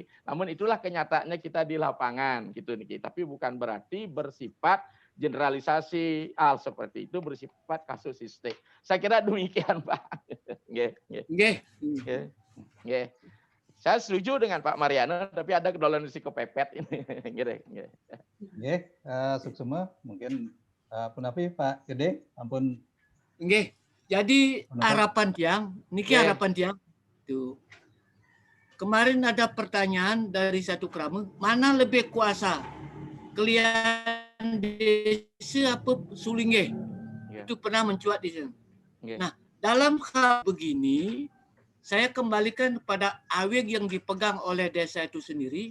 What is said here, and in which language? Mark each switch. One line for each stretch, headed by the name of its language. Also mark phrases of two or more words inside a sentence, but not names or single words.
Indonesian: Namun itulah kenyataannya kita di lapangan gitu niki. Tapi bukan berarti bersifat generalisasi hal seperti itu bersifat kasusistik. Saya kira demikian, Pak. Saya setuju dengan Pak Mariano, tapi ada kedolan risiko kepepet ini. Suksema mungkin punapi Pak Gede, ampun. Jadi harapan tiang, niki harapan tiang. Tuh. Kemarin ada pertanyaan dari satu kerama, mana lebih kuasa? Kalian desa apa Sulingeh? Itu pernah mencuat di sana. Nah, dalam hal begini, saya kembalikan kepada aweg yang dipegang oleh desa itu sendiri.